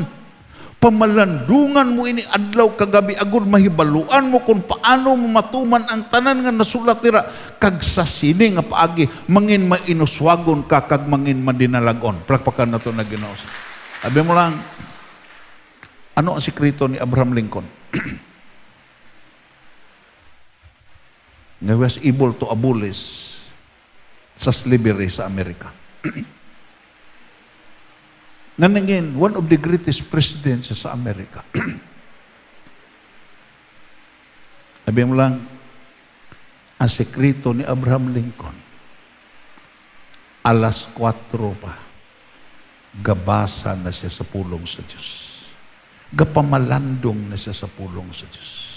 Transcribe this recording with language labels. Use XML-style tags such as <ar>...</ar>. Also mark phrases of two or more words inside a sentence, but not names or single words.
<hil>Pamalandungan mo ini adlaw kagabi agud mahibaluan mo kung paano mo matuman ang tanan nga nasulat dira kag sa sini nga paagi mangin mainuswagon ka kag mangin madinalagon. Plakpakan nato na Ginoo. Sabi mo lang, ano ang sikreto ni Abraham Lincoln?</hil> <en>He was able to abolish sa slavery sa Amerika.</en> <hil>Naningin,</hil> <en>one of the greatest presidents sa Amerika.</en> <hil>Sabi mo lang, ang sekreto ni Abraham Lincoln, alas 4 pa, gabasa na siya sa pulong sa Diyos. Gapamalandong na siya sa pulong sa Diyos.</hil>